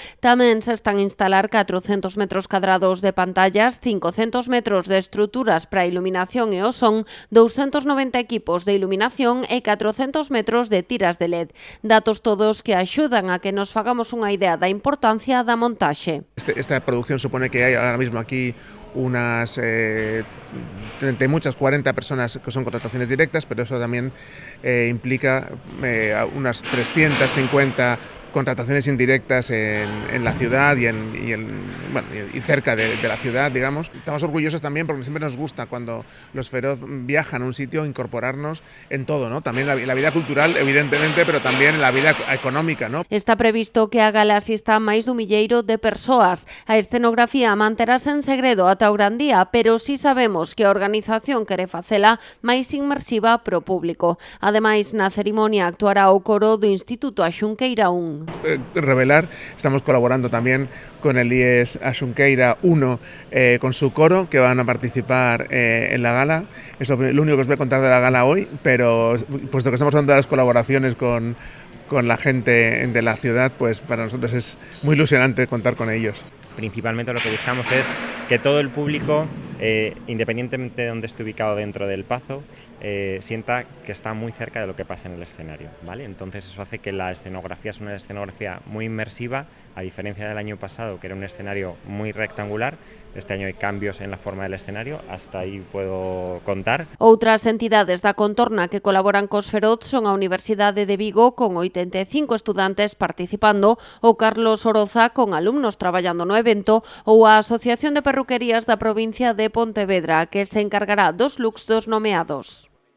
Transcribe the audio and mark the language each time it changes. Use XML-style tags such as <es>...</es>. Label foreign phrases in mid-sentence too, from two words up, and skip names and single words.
<gl>Tamén se están a instalar 400 metros cadrados de pantallas, 500 metros de estruturas para a iluminación e o son, 290 equipos de iluminación e 400 metros de tiras de LED. Datos todos que axudan a que nos fagamos unha idea da importancia da montaxe.</gl> <es>Esta producción supone que hay ahora mismo aquí unas 40 personas que son contrataciones directas, pero eso también implica unas 350 contrataciones indirectas en la ciudad y cerca de la ciudad, digamos. Estamos orgullosos también porque siempre nos gusta cuando los Feroz viajan a un sitio incorporarnos en todo, ¿no? También la vida cultural, evidentemente, pero también la vida económica, ¿no?</es> <gl>Está previsto que a gala asista máis dun milleiro de persoas. A escenografía manterase en segredo ata o gran día, pero si sabemos que a organización quere facela máis inmersiva pro público. Ademais, na cerimonia actuará o coro do Instituto Axunqueira 1.</gl> <es>Revelar, estamos colaborando también con el IES Axunqueira 1 con su coro, que van a participar en la gala. Eso es lo único que os voy a contar de la gala hoy, pero puesto que estamos hablando de las colaboraciones con la gente de la ciudad, pues para nosotros es muy ilusionante contar con ellos. Principalmente lo que buscamos es que todo el público, independientemente de donde esté ubicado dentro del Pazo, sienta que está muy cerca de lo que pasa en el escenario, ¿vale? Entonces eso hace que la escenografía es una escenografía muy inmersiva, a diferencia del año pasado, que era un escenario muy rectangular. Este año hay cambios en la forma del escenario, hasta ahí puedo contar.</es> <gl>Outras entidades da contorna que colaboran cos Feroz son a Universidade de Vigo, con 85 estudantes participando, o Carlos Oroza, con alumnos traballando no evento, ou a Asociación de Perruquerías da provincia de Pontevedra, que se encargará dos looks dos nomeados.</gl>